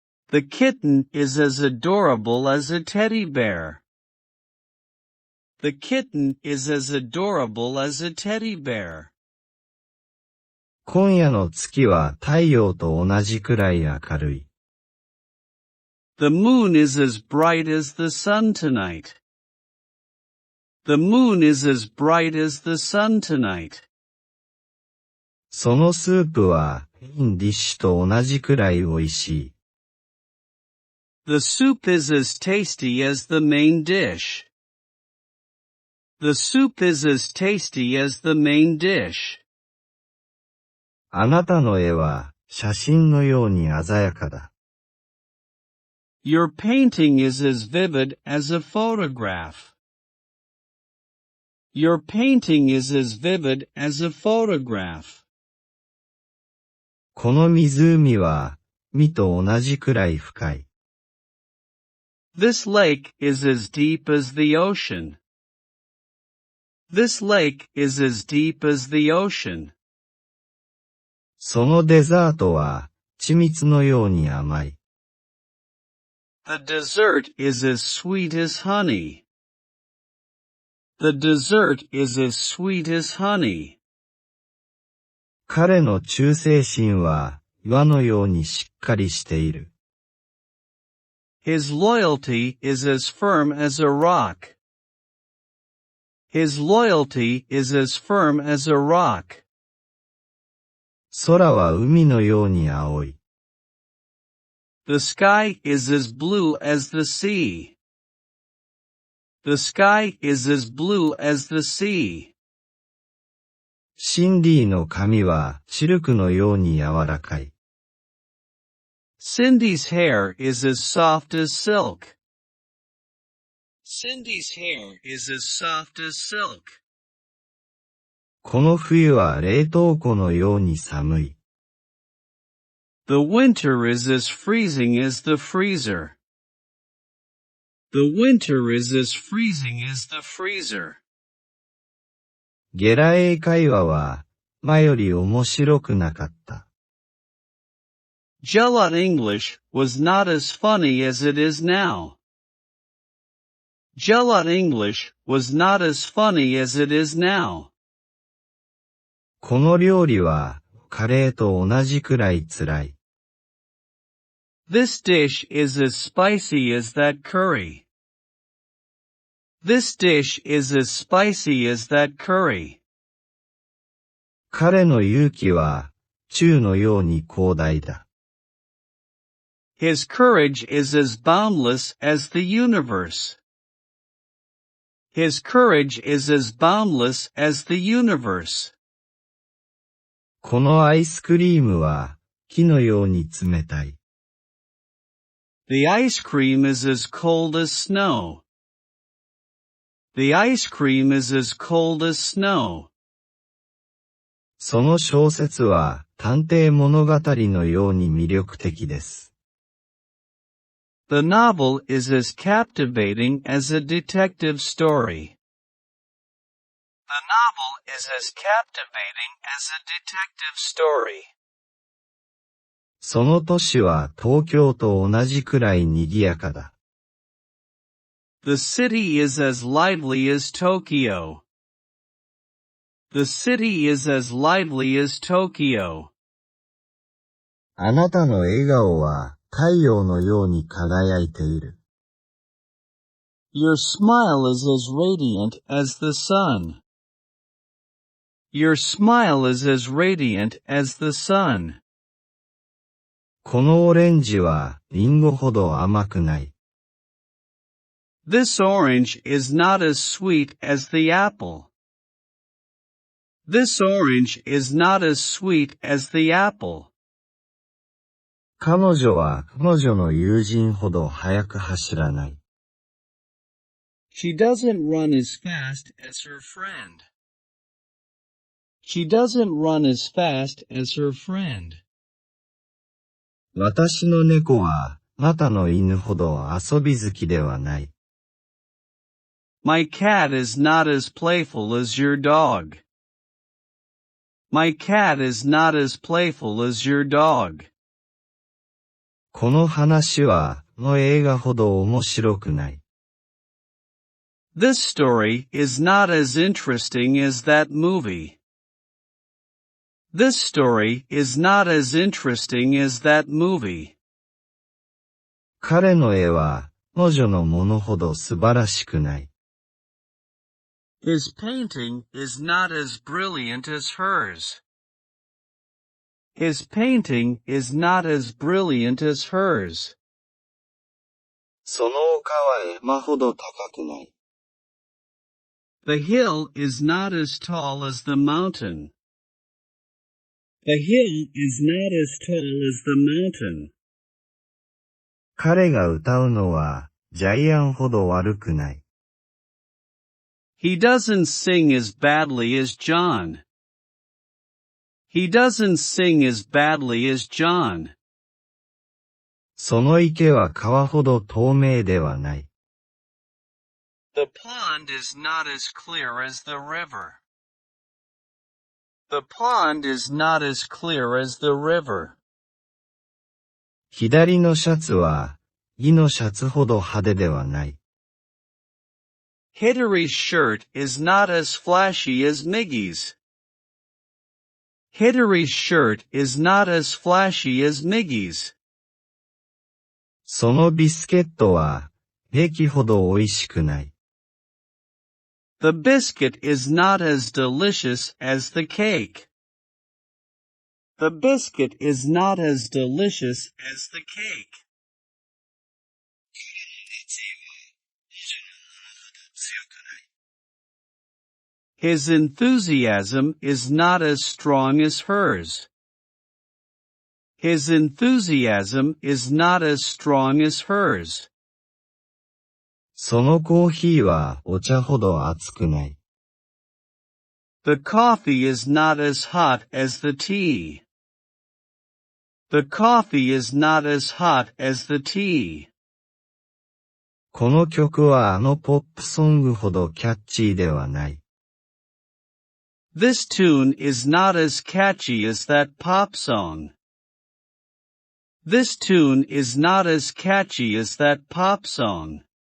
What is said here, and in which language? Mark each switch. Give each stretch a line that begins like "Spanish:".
English: The kitten is as adorable as a teddy bear. The kitten is as adorable as a teddy bear.
Japanese: 今夜の月は太陽と同じくらい明るい。
English: The moon is as bright as the sun tonight. The moon is as bright as the sun tonight.
Japanese: そのスープはメインディッシュと同じくらい美味しい。
English: The soup is as tasty as the main dish. The soup is as tasty as the main dish.
Japanese: あなたの絵は写真のように鮮やかだ。
English: Your painting is as vivid as a photograph. Your painting is as vivid as a photograph.
Japanese: この湖は海と同じくらい深い。
English: This lake is as deep as the ocean. This lake is as deep as the ocean.
Japanese: そのデザートは緻密のように甘い。
English: The dessert is as sweet as honey. The dessert is as sweet as honey.
Japanese: 彼の忠誠心は岩のようにしっかりしている。
English: His loyalty is as firm as a rock. His loyalty is as firm as a rock.
Japanese: 空は海のように青い。
English: The sky is as blue as the sea. The sky is as blue as the sea.
Japanese: シンディの髪はシルクのように柔らかい。
English: Cindy's hair is as soft as silk. Cindy's hair is as soft as silk.
Japanese: この冬は冷凍庫のように寒い。
English: The winter is as freezing as the freezer. The winter is as freezing as the freezer.
Japanese: ゲラ英会話は前より面白くなかった。
English: GeLa English was not as funny as it is now. GeLa English was not as funny as it is now.
Japanese: この料理はカレーと同じくらい辛い。
English: This dish is as spicy as that curry. This dish is as spicy as that curry.
Japanese: 彼の勇気は宙のように広大だ。
English: His courage is as boundless as the universe. His courage is as boundless as the universe.
Japanese: このアイスクリームは木のように冷たい。
English: The ice cream is as cold as snow. The ice cream is as cold as snow.
Japanese: その小説は探偵物語のように魅力的です。
English: The novel is as captivating as a detective story. The novel is as captivating as a detective story.
Japanese: その都市は東京と同じくらい賑やかだ。
English: The city is as lively as Tokyo. The city is as lively as Tokyo.
Japanese: あなたの笑顔は太陽のように輝いている。
English: Your smile is as radiant as the sun. Your smile is as radiant as the sun.
Japanese: このオレンジはリンゴほど甘くない。
English: This orange is not as sweet as the apple. This orange is not as sweet as the apple.
Japanese: 彼女は彼女の友人ほど速く走らない。
English: She doesn't run as fast as her friend. She doesn't run as fast as her friend.
Japanese: 私の猫はあなたの犬ほど遊び好きではない。
English: My cat is not as playful as your dog. My cat is not as playful as your dog.
Japanese: この話は、の映画ほど面白くない。
English: This story is not as interesting as that movie. This story is not as interesting as that movie.
Japanese: 彼の絵は、彼女のものほど素晴らしくない。
English: His painting is not as brilliant as hers. His painting is not as brilliant as hers.
Japanese: その丘は山ほど高くない。
English: The hill is not as tall as the mountain. The hill is not as tall as the mountain.
Japanese: 彼が歌うのは、ジャイアンほど悪くない。
English: He doesn't sing as badly as John. He doesn't sing as badly as John.
Japanese: その池は川ほど透明ではない。
English: The pond is not as clear as the river. The pond is not as clear as the river.
Japanese: 左のシャツは、右のシャツほど派手ではない。
English: Hillary's shirt is not as flashy as Miggy's. Hillary's shirt is not as flashy as Miggy's.
Japanese: そのビスケットは、ケーキほど美味しくない。
English: The biscuit is not as delicious as the cake. The biscuit is not as delicious as the cake. His enthusiasm is not as strong as hers. His enthusiasm is not as strong as hers.
Japanese: そのコーヒーはお茶ほど熱くない。
English: The coffee is not as hot as the tea. The coffee is not as hot as the tea.
Japanese: この曲はあのポップソングほどキャッチーではない。
English: This tune is not as catchy as that pop song. This tune is not as catchy as that pop song.